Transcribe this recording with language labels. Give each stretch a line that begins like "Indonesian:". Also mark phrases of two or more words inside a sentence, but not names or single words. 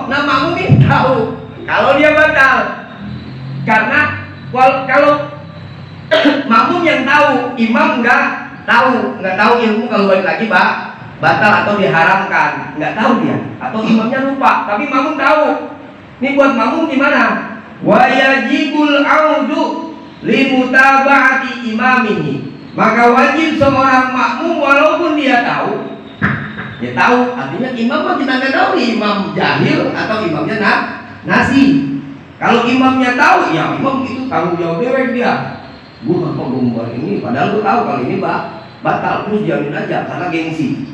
Indonesian: Nah makmum ini tahu kalau dia batal, karena kalau makmum yang tahu, imam nggak tahu ilmu kalau balik lagi batal atau diharamkan, nggak tahu dia, atau imamnya lupa, tapi makmum tahu. Ini buat makmum gimana?
Arabic: ويجب العود لمتابعة إمامه.
Indonesian: Maka wajib seorang makmum walaupun dia tahu, artinya imam mah kita nggak tahu imam jahil atau imamnya nasi. Kalau imamnya tahu, ya imam itu tanggung jawab dewek dia. Gua nggak mau buat ini, padahal lu tahu kalau ini batal, terus jamin aja karena gengsi.